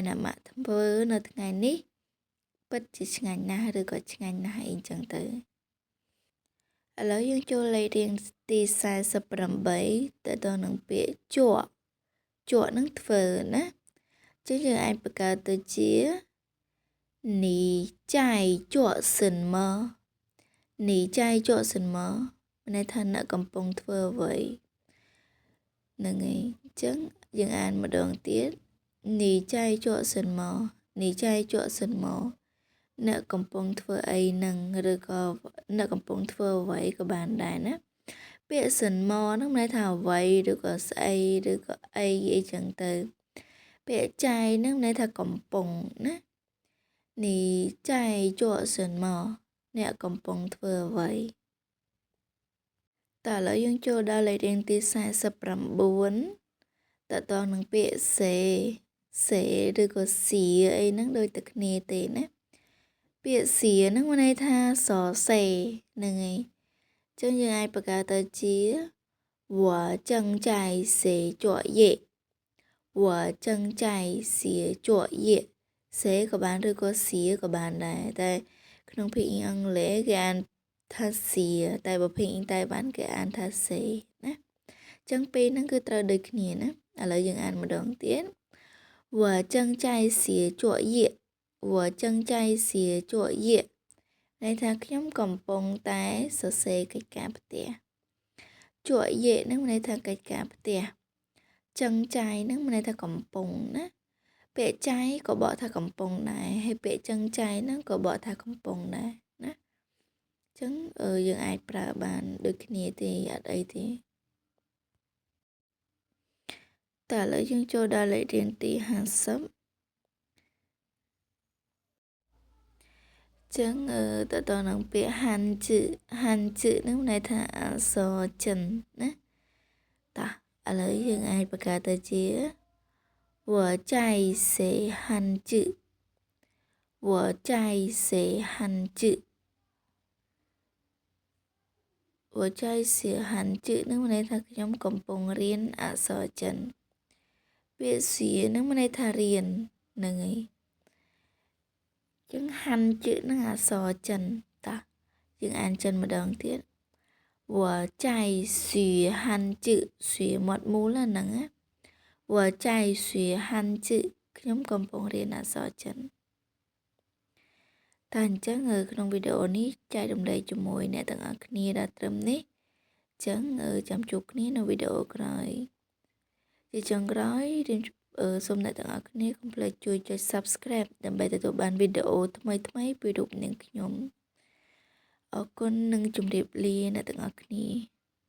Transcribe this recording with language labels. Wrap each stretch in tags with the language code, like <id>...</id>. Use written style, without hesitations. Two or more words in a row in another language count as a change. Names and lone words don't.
<km>អ្នកម៉ាក់ធ្វើនៅថ្ងៃនេះពិតជាឆ្ងាញ់ណាស់ឬក៏ឆ្ងាញ់ណាស់អីចឹងទៅឥឡូវយើងចូលលេខរៀងទី48ទៅនឹងពាក្យ ចកនឹងធ្វើណាចឹងយើងអាចបង្កើតទៅជា</km> <zh>你在做什么你在做什么</zh> <km>មានន័យ ថាអ្នកកំពុងធ្វើអ្វីហ្នឹងឯងចឹងយើងអានម្ដងទៀត</km> <zh>你在做什么你在做什么</zh> <km>អ្នកកំពុងធ្វើអីនឹងឬក៏អ្នកកំពុងធ្វើអ្វីក៏បានដែរណាពាក្យសិនមកហ្នឹងន័យថាអ្វីឬក៏ស្អីឬក៏អីអីចឹងទៅពាក្យចៃហ្នឹងន័យថាកំពុងណានេះ</km> <zh>在做什么</zh> <km>អ្នកកំពុងធ្វើអ្វី តើឥឡូវយើងចូលដល់លេខរៀងទី49តើតើនឹងពាក្យសេឬក៏សៀអីហ្នឹងដូចតែគ្នាទេណាពាក្យសៀហ្នឹងមានន័យថាសរសេរហ្នឹងឯងចឹងយើងអាចបង្កើតទៅជា我</km> <zh>正在写作业我正在写作业</zh> <km>សេក៏បានឬក៏សៀក៏បានដែរតែក្នុងភាសាអង់គ្លេសគេអានថាសៀតែបើភា សាតែបានគេអានថាសេណាចឹងពីរហ្នឹងគឺត្រូវដូចគ្នាណាឥឡូវយើងអានម្ដងទៀត我</km> <zh>正在写作业我正在写作业</zh> <km>ន័យថាខ្ញុំកំពុងតែសរសេរកិច្ចការផ្ទះជក់យេហ្នឹងន័យថាកិច្ចការផ្ទះចឹងចៃហ្នឹងន័យថាកំពុងណាពាក្យចៃក៏បកថាកំពុងដែរហើយពាក្យចឹងចៃហ្នឹងក៏បកថាកំពុងដែរណាចឹងយើងអាចប្រើបានដូចគ្នាទេអត់អីទេ តើឥឡូវយើងចូលដល់លេខរៀងទី50ចឹងតើនឹងពាក្យហាន់ជឺហ្នឹងន័យថាអក្សរចិនណាតោះឥឡូវយើងអាចបង្កើតទៅជា</km> <zh>我在写汉字我在写汉字我在写汉字</zh> <km>ហ្នឹងមានន័យថាខ្ញុំកំពុងរៀនអក្សរចិនពាក្យសៀហ្នឹងមានន័យថារៀនហ្នឹងឯងចឹងហាន់ជឺហ្នឹងអក្សរចិនតោះយើងអានចិនម្ដងទៀត</km> <zh>我在学汉字学</zh> <km>មាត់មូលហ្នឹងណា</km> <zh>我在学汉字</zh> <km>ខ្ញុំកំពុងរៀនអក្សរចិន តែអញ្ចឹងក្នុងវីដេអូនេះចែករំលែកជាមួយអ្នកទាំងអស់គ្នាដល់ត្រឹមនេះអញ្ចឹងចាំជួបគ្នានៅវីដេអូក្រោយជាចុងក្រោយសូមអ្នកទាំងអស់គ្នាកុំភ្លេចជួយចុច Subscribe ដើម្បីទទួលបានវីដេអូថ្មីៗពីរូបនាងខ្ញុំអរគុណនិងជម្រាបលាអ្នកទាំងអស់គ្នា</km>